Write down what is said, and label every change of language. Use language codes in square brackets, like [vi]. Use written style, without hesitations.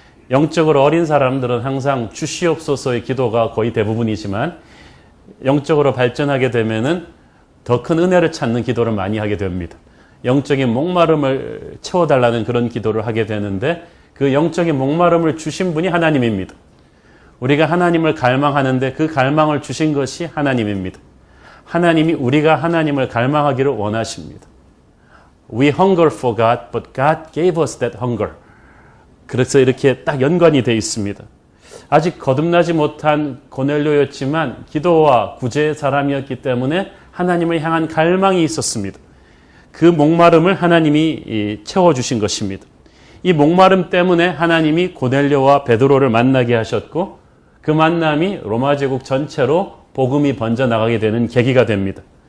[ko] 영적으로 어린 사람들은 항상 주시옵소서의 기도가 거의 대부분이지만 영적으로 발전하게 되면은 더 큰 은혜를 찾는 기도를 많이 하게 됩니다. 영적인 목마름을 채워달라는 그런 기도를 하게 되는데 그 영적인 목마름을 주신 분이 하나님입니다. 우리가 하나님을 갈망하는데 그 갈망을 주신 것이 하나님입니다. 하나님이 우리가 하나님을 갈망하기를 원하십니다. [en] We hunger for God, but God gave us that hunger. [ko] 그래서 이렇게 딱 연관이 되어 있습니다. 아직 거듭나지 못한 고넬료였지만 기도와 구제의 사람이었기 때문에 하나님을 향한 갈망이 있었습니다. 그 목마름을 하나님이 채워주신 것입니다. 이 목마름 때문에 하나님이 고넬료와 베드로를 만나게 하셨고 그 만남이 로마 제국 전체로 복음이 번져나가게 되는 계기가 됩니다.